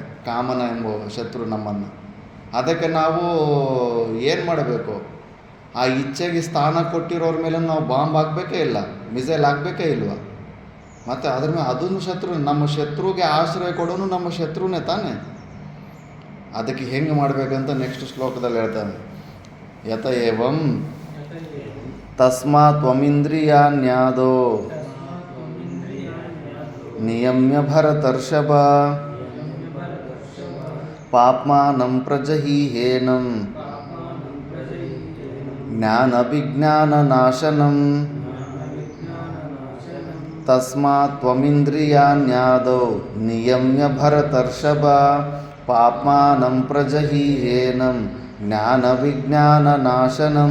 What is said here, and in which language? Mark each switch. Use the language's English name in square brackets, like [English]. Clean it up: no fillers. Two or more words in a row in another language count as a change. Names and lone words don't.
[Kannada] ಕಾಮನ ಎಂಬ ಶತ್ರು ನಮ್ಮನ್ನು. ಅದಕ್ಕೆ ನಾವು ಏನು ಮಾಡಬೇಕು? ಆ ಇಚ್ಛೆಗೆ ಸ್ಥಾನ ಕೊಟ್ಟಿರೋರ ಮೇಲೆ ನಾವು ಬಾಂಬ್ ಹಾಕಬೇಕೇ ಇಲ್ಲ, ಮಿಸೈಲ್ ಹಾಕಬೇಕೇ ಇಲ್ವಾ? ಮತ್ತು ಅದ್ರ ಮೇಲೆ ಅದನ್ನು ಶತ್ರು, ನಮ್ಮ ಶತ್ರುಗೆ ಆಶ್ರಯ ಕೊಡೋನು ನಮ್ಮ ಶತ್ರುನೇ ತಾನೆ. ಅದಕ್ಕೆ ಹೆಂಗೆ ಮಾಡಬೇಕಂತ ನೆಕ್ಸ್ಟ್ ಶ್ಲೋಕದಲ್ಲಿ ಹೇಳ್ತಾನೆ. [Sanskrit] ಯತ ಏವಂ ತಸ್ಮಾತ್ ತ್ವಮಿಂದ್ರಿಯಾಣ್ಯಾದೋ ನಿಯಮ್ಯ ಭರತರ್ಷಭ ಪಾಪ್ಮಾನಂ ಪ್ರಜಹೀಹೇನಂ ಜ್ಞಾನವಿಜ್ಞಾನನಾಶನಂ. ತಸ್ಮಾತ್ ತ್ವಮಿಂದ್ರಿಯಾಣ್ಯಾದೋ ನಿಯಮ್ಯ ಭರತರ್ಷಭ ಪಾಪ್ಮಾನಂ ಪ್ರಜಹೀಹೇನಂ ಜ್ಞಾನವಿಜ್ಞಾನನಾಶನಂ.